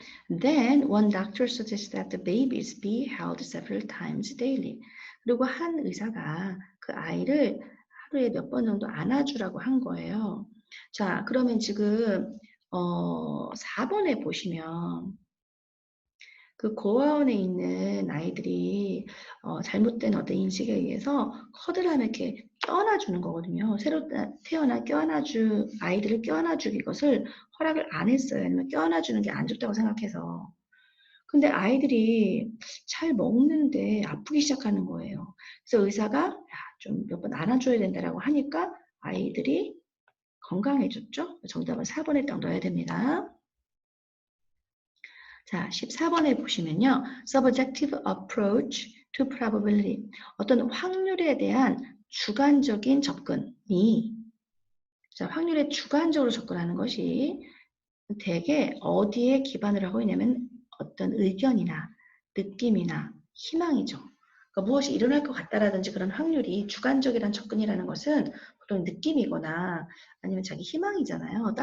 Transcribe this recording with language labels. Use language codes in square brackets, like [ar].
[en] Then one doctor suggests that the babies be held several times daily. [ko] 그리고 한 의사가 그 아이를 하루에 몇 번 정도 안아주라고 한 거예요. 자, 그러면 지금 4번에 보시면 그 고아원에 있는 아이들이 잘못된 어떤 인식에 의해서 커들하면 이렇게 껴안아주는 거거든요. 새로 태어나 껴안아주 아이들을 껴안아주기 이것을 허락을 안 했어요. 아니면 껴안아주는 게 안 좋다고 생각해서. 근데 아이들이 잘 먹는데 아프기 시작하는 거예요. 그래서 의사가 좀 몇 번 안아줘야 된다라고 하니까 아이들이 건강해졌죠. 정답은 4번에 딱 넣어야 됩니다. 자, 14번에 보시면요. [en] Subjective approach to probability. [ko] 어떤 확률에 대한 주관적인 접근이 자, 확률에 주관적으로 접근하는 것이 대개 어디에 기반을 하고 있냐면 어떤 의견이나 느낌이나 희망이죠. 그러니까 무엇이 일어날 것 같다라든지 그런 확률이 주관적이란 접근이라는 것은 보통 느낌이거나 아니면 자기 희망이잖아요.